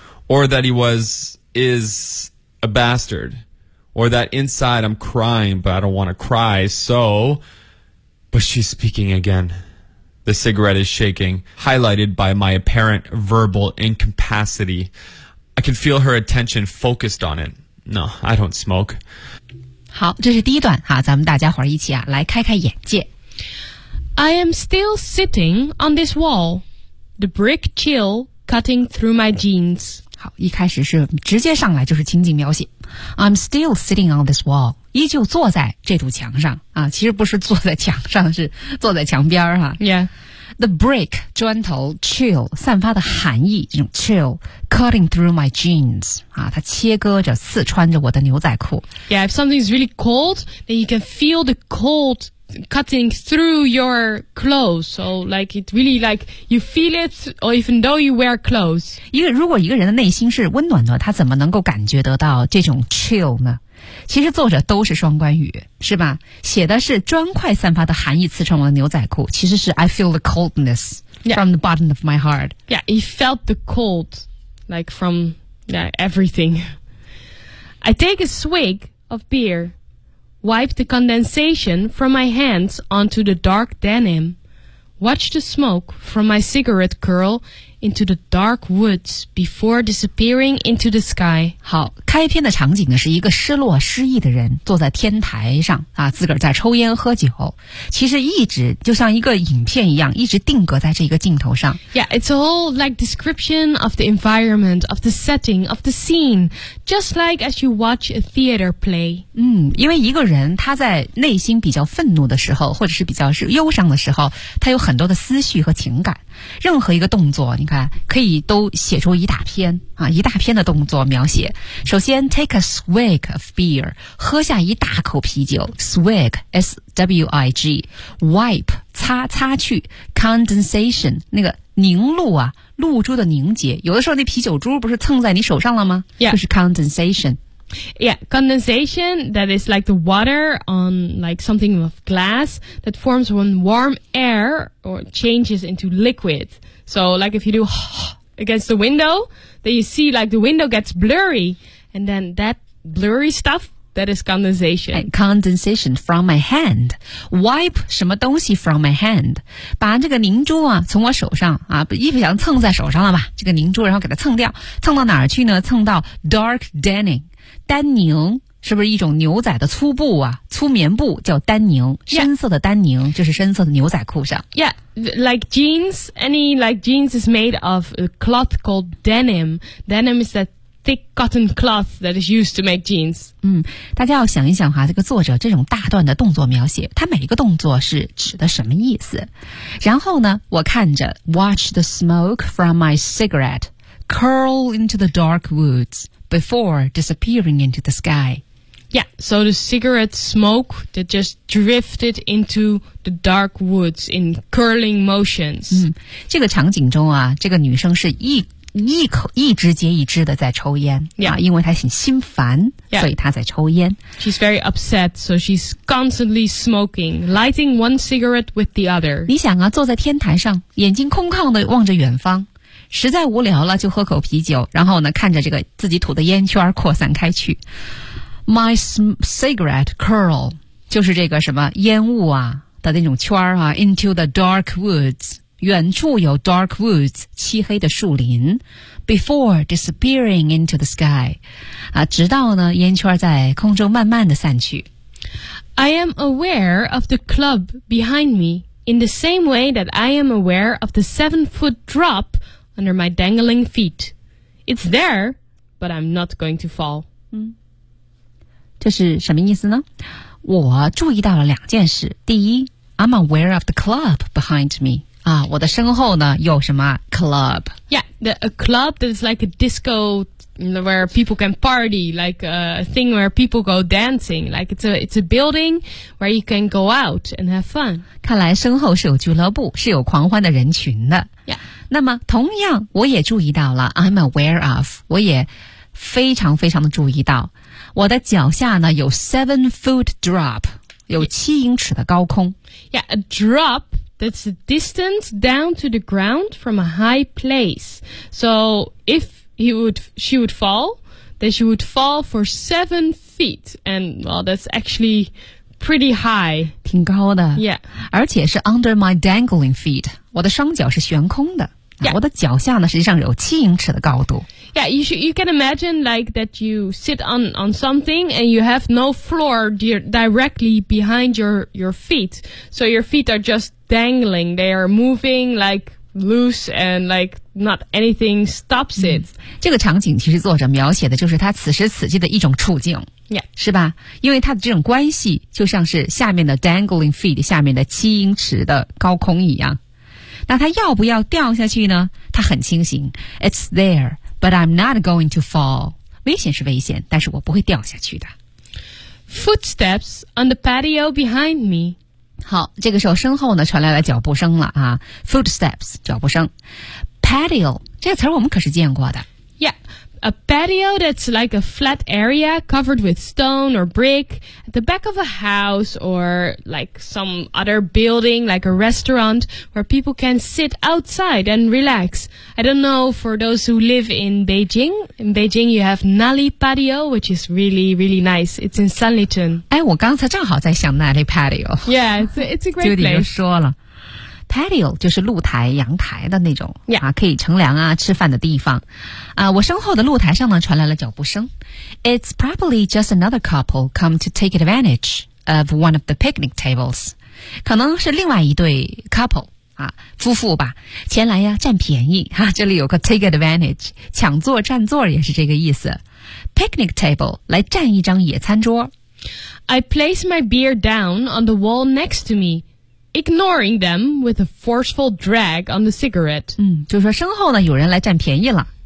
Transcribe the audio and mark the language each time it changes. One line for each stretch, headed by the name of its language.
English: Or that he is a bastard. Or that inside I'm crying, but I don't want to cry, so... But she's speaking again. The cigarette is shaking, highlighted by my apparent verbal incapacity. I can feel her attention focused on it. No, I don't smoke.
Chinese: 好，这是第一段，好，咱们大家伙一起啊，来开开眼界。
English: I am still sitting on this wall. the brick chill cutting through my jeans.
Chinese: 好，一开始是直接上来就是情景描写。
English: I'm still sitting on this wall.
Chinese: 依旧坐在这堵墙上啊，其实不是坐在墙上，是坐在墙边儿哈。
English: Yeah. The brick,
Chinese: 砖头 chill, 散发的寒意这种 chill,
English: cutting through my jeans,
Chinese: 啊它切割着刺穿着我的牛仔裤。
English: Yeah, if something is really cold, then you can feel the cold cutting through your clothes. So like, it really like, you feel it, or even though you wear clothes.
Chinese: 如果一个人的内心是温暖的，他怎么能够感觉得到这种 chill 呢？其实作者都是双关语，是吧？写的是砖块散发的寒意刺穿我的牛仔裤，其实是
English: I feel the coldness from the bottom of my heart. Yeah, he felt the cold, like from everything. I take a swig of beer, wipe the condensation from my hands onto the dark denim, watch the smoke from my cigarette curl. Into the dark woods before disappearing into the sky.
Chinese: 好，开篇的场景呢是一个失落失意的人坐在天台上啊，自个儿在抽烟喝酒。其实一直就像一个影片一样，一直定格在这个镜头上。
English: Yeah, it's a whole like description of the environment, of the setting, of the scene, just like as you watch a theater play.
Chinese: 因为一个人他在内心比较愤怒的时候，或者是比较是忧伤的时候，他有很多的思绪和情感。任何一个动作你看可以都写出一大篇啊，一大篇的动作描写。首先
English: take a swig of beer,
Chinese: 喝下一大口啤酒 swig, S-W-I-G, wipe, 擦擦去 condensation, 那个凝露啊，露珠的凝结，有的时候那啤酒珠不是蹭在你手上了吗？
English: Yeah.
Chinese: 就是 condensation。
English: Yeah, condensation, that is like the water on like something of glass that forms when warm air or changes into liquid. So like if you do against the window, then you see like the window gets blurry. And then that blurry stuff, that is condensation. And condensation from my hand. Wipe
Chinese: 什么东西
English: from my hand.
Chinese: 把这个凝珠啊从我手上啊，一不想蹭在手上了吧，这个凝珠然后给它蹭掉。蹭到哪儿去呢？蹭到 dark denim。丹宁是不是一种牛仔的粗布啊？粗棉布叫丹宁，深色的丹宁就是深色的牛仔裤上。
English: Yeah, like jeans, any like jeans is made of a cloth called denim. Denim is that thick cotton cloth that is used to make jeans.
Chinese: 大家要想一想哈，这个作者这种大段的动作描写，他每一个动作是指的什么意思？然后呢，我看着
English: watch the smoke from my cigarette curl into the dark woods. Before disappearing into the sky. Yeah, so the cigarette smoke that just drifted into the dark woods in curling motions.
Chinese: 这个场景中啊，这个女生是一支接一支的在抽烟。
English: Yeah.
Chinese: 因为她很心烦、
English: yeah.
Chinese: 所以她在抽烟。
English: She's very upset, so she's constantly smoking, lighting one cigarette with the other.
Chinese: 你想啊，坐在天台上，眼睛空旷的望着远方。实在无聊了就喝口啤酒，然后呢看着这个自己吐的烟圈扩散开去。
English: My cigarette curl,
Chinese: 就是这个什么烟雾啊的那种圈啊 ,
English: into the dark woods,
Chinese: 远处有 dark woods, 漆黑的树林 ,
English: before disappearing into the sky,
Chinese: 啊直到呢烟圈在空中慢慢的散去。
English: I am aware of the club behind me, in the same way that I am aware of the 7-foot drop,Under my dangling feet. It's there, but I'm not going to fall.
Chinese: 这是什么意思呢？我注意到了两件事。第一，
English: I'm aware of the club behind me.
Chinese: 啊，我的身后呢，有什么 club?
English: Yeah, a club that is like a disco where people can party, like a thing where people go dancing. Like it's a building where you can go out and have fun.
Chinese: 看来身后是有俱乐部，是有狂欢的人群的。
English: Yeah.
Chinese: 那么同样我也注意到了
English: I'm aware of
Chinese: 我也非常非常的注意到我的脚下呢有
English: 7-foot drop
Chinese: 有七英尺的高空
English: Yeah, a drop that's a distance down to the ground from a high place So if she would fall then she would fall for 7 feet And well, that's actually pretty high
Chinese: 挺高的
English: Yeah
Chinese: 而且是
English: under my dangling feet
Chinese: 我的双脚是悬空的
English: Yeah.
Chinese: 我的脚下呢实际上有七英尺的高度
English: Yeah, you can imagine like that you sit on something and you have no floor directly behind your feet. So your feet are just dangling. They are moving like loose and like not anything stops it.
Chinese: 这个场景其实作者描写的就是他此时此地的一种处境。
English: Yeah.
Chinese: 是吧？因为他的这种关系就像是下面的
English: dangling feet
Chinese: 下面的七英尺的高空一样。那他要不要掉下去呢？他很清醒。
English: It's there, but I'm not going to fall.
Chinese: 危险是危险，但是我不会掉下去的。
English: Footsteps on the patio behind me.
Chinese: 好，这个时候身后呢传来了脚步声了啊。 Footsteps, 脚步声。Patio, 这个词我们可是见过的。
English: Yeah, a patio that's like a flat area covered with stone or brick at the back of a house or like some other building like a restaurant where people can sit outside and relax. I don't know for those who live in Beijing. In Beijing, you have Nali Patio, which is really, really nice. It's in Sanlitun.
Chinese: 哎，我刚才正好在想 Nali Patio.
English: Yeah, it's a great place.
Chinese: 就你就说了。Patio 就是露台、阳台的那种、
English: yeah.
Chinese: 啊，可以乘凉啊、吃饭的地方。啊，我身后的露台上呢传来了脚步声。
English: It's probably just another couple come to take advantage of one of the picnic tables.
Chinese: 可能是另外一对 couple 啊，夫妇吧，前来呀占便宜啊。这里有个
English: take advantage，
Chinese: 抢座占座也是这个意思。
English: Picnic table
Chinese: 来占一张野餐桌。
English: I place my beer down on the wall next to me. Ignoring them with a forceful drag on the cigarette.
Chinese: 嗯，就是说身后呢有人来占便宜了。